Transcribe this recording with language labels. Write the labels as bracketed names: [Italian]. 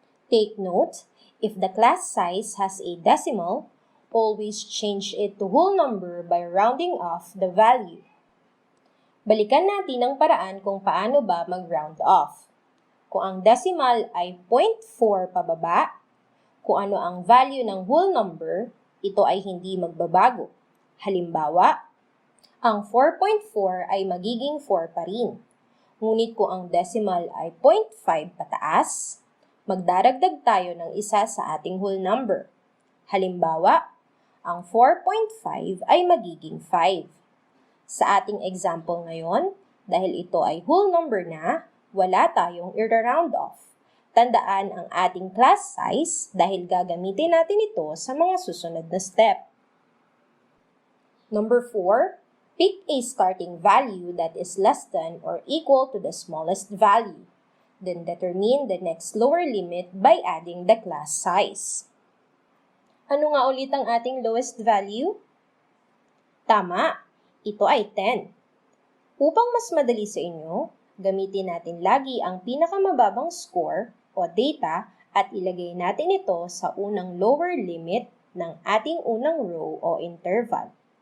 [English] Take note, if the class size has a decimal, always change it to whole number by rounding off the value. [Filipino] Balikan natin ang paraan kung paano ba mag-round off. Kung ang decimal ay 0.4 pababa, kung ano ang value ng whole number, ito ay hindi magbabago. Halimbawa, ang 4.4 ay magiging 4 pa rin. Ngunit kung ang decimal ay 0.5 pataas, magdaragdag tayo ng isa sa ating whole number. Halimbawa, ang 4.5 ay magiging 5. Sa ating example ngayon, dahil ito ay whole number na, wala tayong i-round off. Tandaan ang ating class size dahil gagamitin natin ito sa mga susunod na step. [English] Number 4, pick a starting value that is less than or equal to the smallest value. Then determine the next lower limit by adding the class size. [Filipino] Ano nga ulit ang ating lowest value? Tama! Ito ay 10. Upang mas madali sa inyo, gamitin natin lagi ang pinakamababang score o data at ilagay natin ito sa unang lower limit ng ating unang row o interval.